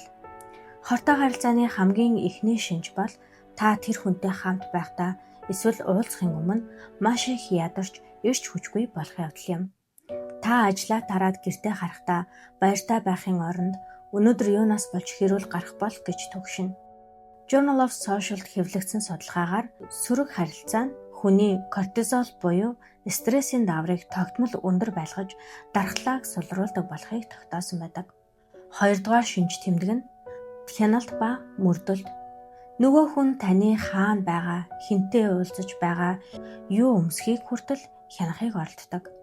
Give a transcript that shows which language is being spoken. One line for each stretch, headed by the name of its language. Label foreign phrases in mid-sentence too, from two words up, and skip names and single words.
Mongolian: Хортой харилцааны хамгийн эхний шинж бол та тэр хүнтэй хамт байхдаа эсвэл уулзахын өмнө маш их ядарч эрч хүчгүй болох явдал юм. Та ажлаа тараад гэртээ харахтаа баяртай байхын оронд өнөөдөр юунаас болж хэрүүл гарах бол гэж төгшинэ. Journal of Social хэвлэгдсэн судалгаагаар сөрөг харилцаа нь хүний кортизол буюу стрессийн даврыг тогтмол өндөр байлгаж дархлааг сулруулдаг болохыг тогтоосон байдаг. Хоёрдугаар шинж тэмдэг нь хяналт ба мөрдөлт. Нөгөө хүн таны хаана байгаа, хинтээ уулзаж байгаа, юу өмсөхийг хүртэл хянахыг оролддог.